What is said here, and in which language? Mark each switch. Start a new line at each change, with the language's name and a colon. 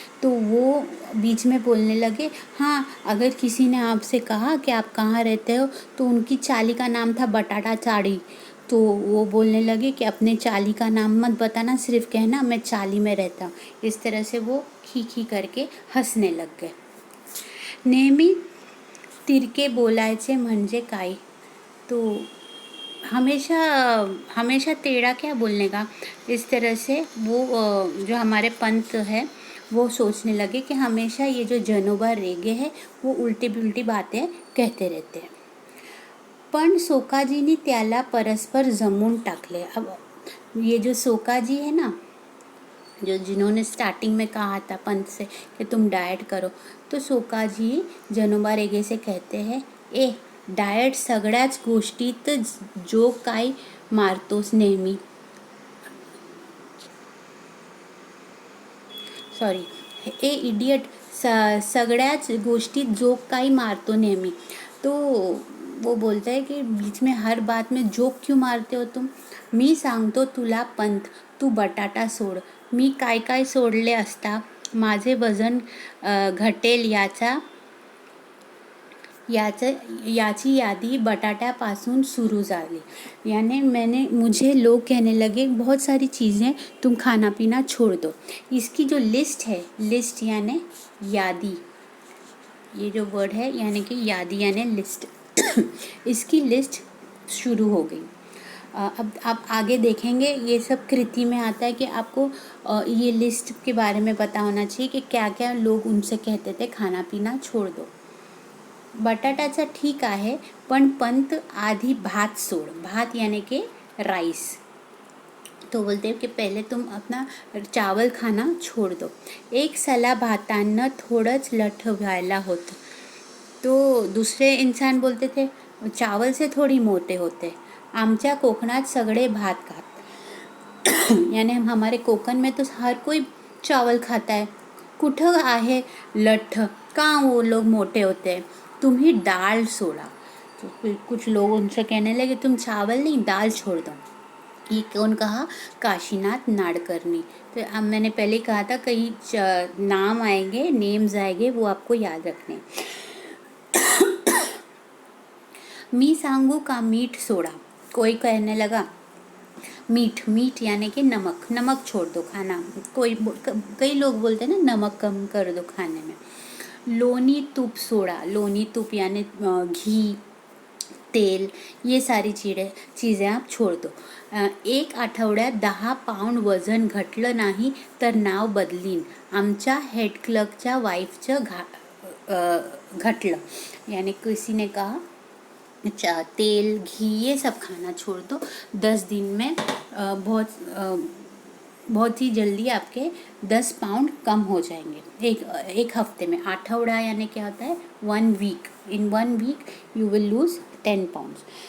Hindi: तो वो बीच में बोलने लगे, हाँ अगर किसी ने आपसे कहा कि आप कहाँ रहते हो तो उनकी चाली का नाम था बटाटा चाड़ी. तो वो बोलने लगे कि अपने चाली का नाम मत बताना, सिर्फ कहना मैं चाली में रहता हूँ. इस तरह से वो खी खी करके हंसने लग गए.
Marathi: नेहमी तिरके बोलायचे म्हणजे काय,
Hindi: तो हमेशा टेढ़ा क्या बोलने का. इस तरह से वो जो हमारे पंत है वो सोचने लगे कि हमेशा ये जो जनोबा रेगे है वो उल्टी पुल्टी बातें कहते रहते हैं.
Marathi: पण सोकाजीनी त्याला परस्पर जमून टाकले.
Hindi: अब ये जो सोकाजी है ना जो जिन्होंने स्टार्टिंग में कहा था पंत से कि तुम डाएट करो, तो सोकाजी जनोबा रेगे से कहते हैं,
Marathi: ए डाएट सगळ्याच गोष्टीत जो काय मारतोस नेहमी, सॉरी, ए इडियट, सगळ्याच गोष्टीत जोक काही मारतो नेहमी।
Hindi: तो वो बोलता है कि बीच में हर बात में जोक क्यों मारते हो तुम।
Marathi: मी सांगतो तुला पंत, तू बटाटा सोड। मी काय काय सोडले असता, माझे वजन घटेल याची यादी बटाट्यापासून सुरू झाली।
Hindi: यानी मुझे लोग कहने लगे बहुत सारी चीज़ें तुम खाना पीना छोड़ दो। इसकी जो लिस्ट है, लिस्ट यानी यादी, ये जो वर्ड है यानी कि यादी यानी लिस्ट इसकी लिस्ट शुरू हो गई। अब आप आगे देखेंगे, ये सब कृति में आता है कि आपको ये लिस्ट के बारे में पता होना चाहिए कि क्या क्या लोग उनसे कहते थे खाना पीना छोड़ दो।
Marathi: बटाटाचा ठीक आहे, पण पंत आधी भात सोड।
Hindi: भात यानी कि राइस। तो बोलते हैं कि पहले तुम अपना चावल खाना छोड़ दो।
Marathi: एक सला भातांना थोडंच लठ्ठ व्हायला होतं।
Hindi: तो दूसरे इंसान बोलते थे चावल से थोड़ी मोटे होते,
Marathi: आमच्या कोकणात सगळे भात खात।
Hindi: यानी हमारे कोकण में तो हर कोई चावल खाता है,
Marathi: कुठं आहे लठ्ठ,
Hindi: कहाँ वो लोग मोटे होते हैं,
Marathi: तुम्ही दाल सोड़ा।
Hindi: तो कुछ लोग उनसे कहने लगे तुम चावल नहीं दाल छोड़ दो। ये कौन कहा? काशीनाथ नाडकर्णी। तो अब मैंने पहले कहा था कई नाम आएंगे, नेम्स आएंगे, वो आपको याद रखने।
Marathi: मी सांगू का मीठ सोड़ा।
Hindi: कोई कहने लगा मीठ यानी कि नमक, नमक छोड़ दो खाना। कई लोग बोलते हैं ना नमक कम कर दो खाने में।
Marathi: लोणी तूप सोड़ा।
Hindi: लोणी तूप यानी घी, तेल, ये सारी चीज़ें आप छोड़ दो।
Marathi: एक आठवड्यात 10 पाऊंड वजन घटलं नाही तर नाव बदलीन, आमच्या हेड क्लर्कच्या वाईफचं घटलं।
Hindi: यानी किसी ने कहा तेल, घी, ये सब खाना छोड़ दो, 10 दिन में बहुत ही जल्दी आपके 10 पाउंड कम हो जाएंगे। एक हफ्ते में। आठवड़ा यानी क्या होता है? 1 week.
English: In 1 week you will lose 10 pounds.